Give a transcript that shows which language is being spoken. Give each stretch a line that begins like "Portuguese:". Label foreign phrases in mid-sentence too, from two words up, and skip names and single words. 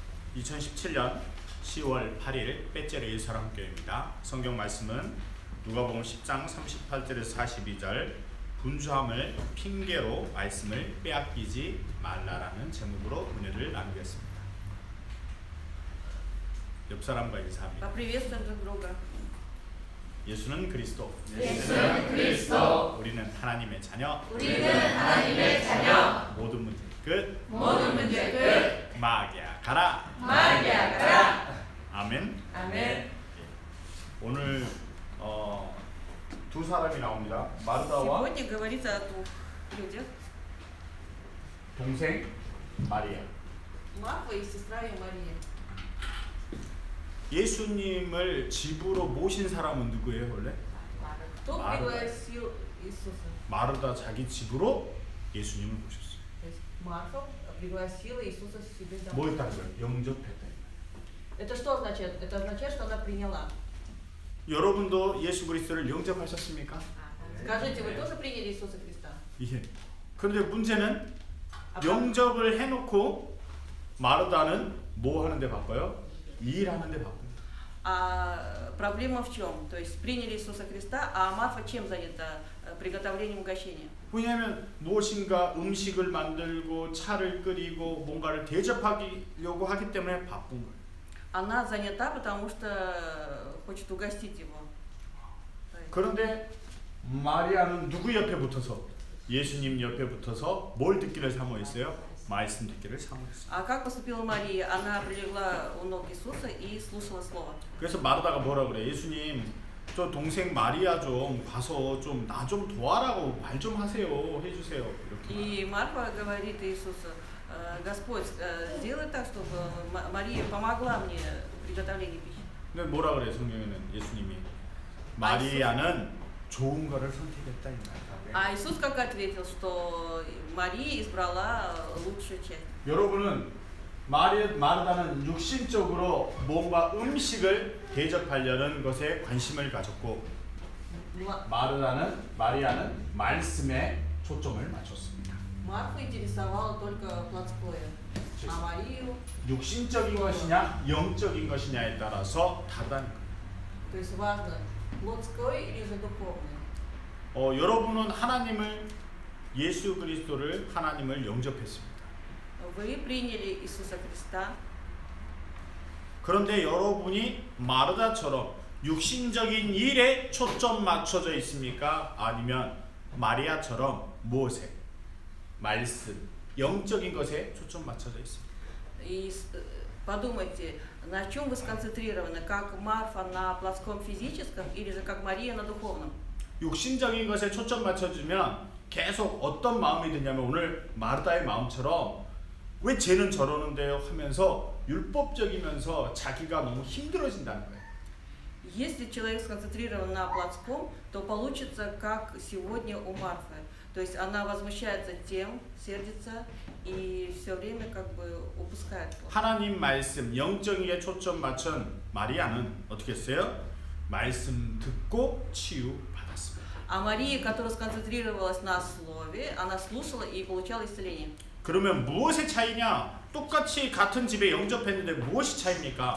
Korean: 2017년 10월 8일 빼째르 예사람교회입니다. 성경 말씀은 누가복음 10장 38절에서 42절 분주함을 핑계로 말씀을 빼앗기지 말라라는 제목으로 은혜를 나누겠습니다. 옆 사람과 인사합니다.
Russian: Поприветствуем друг друга.
Korean: 예수는 그리스도. 예수는 그리스도. 우리는 하나님의 자녀. 우리는 하나님의 자녀. 모든 문제 끝. 모든 문제 끝. 마귀야 가라. 마귀야 가라. 아멘. 아멘. 오늘 두 사람이 나옵니다. 마르다와
Russian: Сегодня говорится о двух людях.
Korean: 동생 마리아.
Russian: Марфа и сестра ее Мария.
Korean: 예수님을 집으로 모신 사람은 누구예요 원래?
Russian: Кто Марфа. пригласил Иисуса?
Korean: 마르다 자기 집으로 예수님을 모셨어요.
Russian: То есть Марфа пригласила Иисуса к себе домой.
Korean: 뭐 했다는 거예요? 영접했다.
Russian: Это что означает? Это означает, что она приняла.
Korean: 여러분도 예수 그리스도를 영접하셨습니까?
Russian: Скажите, вы тоже приняли Иисуса Христа?
Korean: 예. 그런데 문제는 아, 영접을 해놓고 마르다는 뭐 하는데 바빠요? 일하는데 바쁩니다.
Russian: А проблема в чем? То есть приняли Иисуса Христа, а Марфа чем занята? Приготовлением угощения.
Korean: 왜냐하면 무엇인가 음식을 만들고 차를 끓이고 뭔가를 대접하려고 하기 때문에 바쁜 거예요.
Russian: Она занята, потому что хочет угостить его.
Korean: 그런데 마리아는 누구 옆에 붙어서? 예수님 옆에 붙어서 뭘 듣기를 사모했어요? 말씀 듣기를 사모했어요.
Russian: А как поступила Мария? Она прилегла у ног Иисуса и слушала слово.
Korean: 그래서 마르다가 뭐라 그래? 예수님, 저 동생 마리아 좀 가서 좀 나 좀 도와라고 말 좀 하세요, 해주세요. 이렇게.
Russian: И Марфа говорит Иисусу: Господь, сделай так, чтобы Мария помогла мне в приготовлении пищи.
Korean: 근데 뭐라 그래 성경에는 예수님이 마리아는 좋은 거를 선택했다 이 말이야.
Russian: А Иисус как ответил, что Мария избрала лучшую часть.
Korean: 여러분은 마르다는 육신적으로 뭔가 음식을 대접하려는 것에 관심을 가졌고 마리아는 말씀에 초점을 맞췄습니다.
Russian: Марфа интересовала только плотское, а Марию,
Korean: 육신적인 것이냐 영적인 것이냐에 따라서 다르다는 거예요.
Russian: то есть важно плотское или же духовное.
Korean: 여러분은 하나님을 예수 그리스도를 하나님을 영접했습니다.
Russian: Вы приняли Иисуса Христа,
Korean: 그런데 여러분이 마르다처럼 육신적인 일에 초점 맞춰져 있습니까? 아니면 마리아처럼 무엇에? 말씀, 영적인 것에 초점 맞춰져 있습니까?
Russian: и подумайте, на чем вы сконцентрированы, как Марфа на плотском физическом или же как Мария на духовном.
Korean: 육신적인 것에 초점 맞춰주면 계속 어떤 마음이 드냐면 오늘 마르다의 마음처럼 왜 쟤는 저러는데요 하면서 율법적이면서 자기가 너무 힘들어진다는 거예요.
Russian: Если человек сконцентрирован на плотском, то получится как сегодня у Марфы. То есть она возмущается тем, сердится и все время как бы упускает.
Korean: 하나님 말씀, 영적인 초점 맞춘 마리아는 어떻게 했어요? 말씀 듣고 치유 받았습니다.
Russian: А Мария, которая сконцентрировалась на слове, она слушала и получала исцеление.
Korean: 그러면 무엇의 차이냐? 똑같이 같은 집에 영접했는데 무엇이 차이입니까?